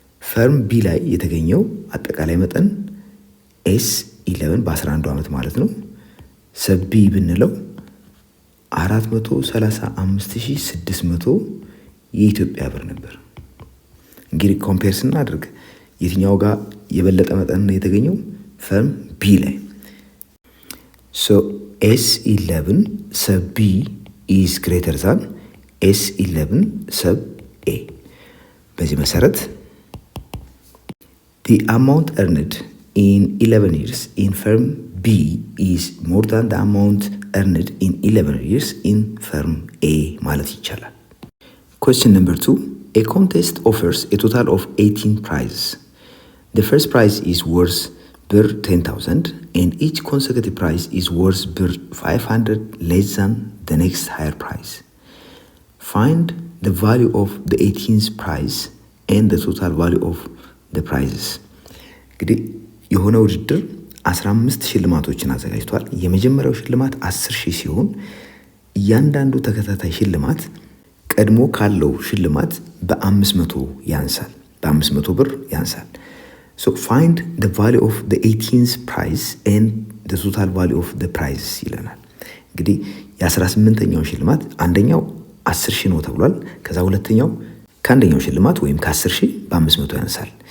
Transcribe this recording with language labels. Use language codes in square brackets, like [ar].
[am] ፈርም ቢ ላይ የተገኘው አጠቃላይ መጠን S11 በ11 ዓመት ማለት ነው ሰብ ቢ ብንለው 435600 የኢትዮጵያ ብር ነበር። እንግዲህ ኮምፔር ስናደርግ የትኛው ጋር የበለጠ መጠን ነው የተገኘው? ፈርም ቢ ላይ። [en] ሶ S11 ሰብ ቢ ኢዝ ግሬተር ዛን S11 ሰብ ኤ። [am] በዚህ መሰረት [en] the amount earned in 11 years in firm B is more than the amount earned in 11 years in firm A [am] ማለት ይቻላል። [en] Question number 2. A contest offers a total of 18 prizes. The first prize is worth birr 10,000 and each consecutive prize is worth birr 500 less than the next higher prize. Find the value of the 18th prize and the total value of the prizes. [am] እንግዲህ የሆነ ውድድር 15 ሽልማቶችን አዘጋጅቷል። የመጀመሪያው ሽልማት 10,000 ሲሆን እያንዳንዱ ተከታታይ ሽልማት ቀድሞ ካለው ሽልማት በ500 ያንሳል፣ በ500 ብር ያንሳል። [en] So find the value of the 18th prize and the total value of the prize [am] ይለናል። እንግዲህ የ18ኛው ሽልማት አንደኛው 10,000 ነው ተብሏል። ከዛ ሁለተኛው ከአንደኛው ሽልማት ወይም ከ10,000 በ500 ያንሳል።